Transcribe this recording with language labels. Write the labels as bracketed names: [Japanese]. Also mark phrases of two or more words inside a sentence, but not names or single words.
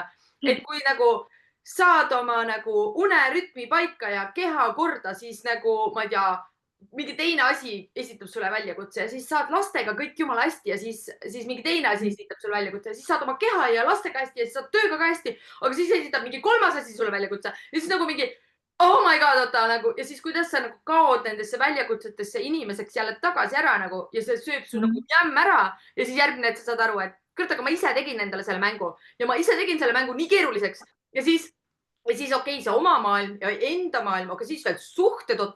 [Estonian] Et kui nagu saad oma nagu unerütmi paika ja keha korda, siis nagu ma ei tea, mingi teine asi esitab sulle väljakutse ja siis saad lastega kõik jumala hästi ja siis mingi teine asi esitab sulle väljakutse ja siis saad oma keha ja lastega hästi ja siis saad tööga ka hästi, aga siis esitab mingi kolmas asi sulle väljakutse ja siis nagu mingi [English] oh my god, [Estonian] oota nagu ja siis kuidas sa nagu kaod nendesse väljakutsetesse inimeseks jälle tagasi ära nagu ja see sööb su nagu jämm ära ja siis järgmine, et sa saad aru, et kurat, aga ma ise tegin endale selle mängu ja ma ise tegin selle mängu nii keeruliseks ja siis okei, see oma maailm ja enda maailm, aga siis veel suhted otsa.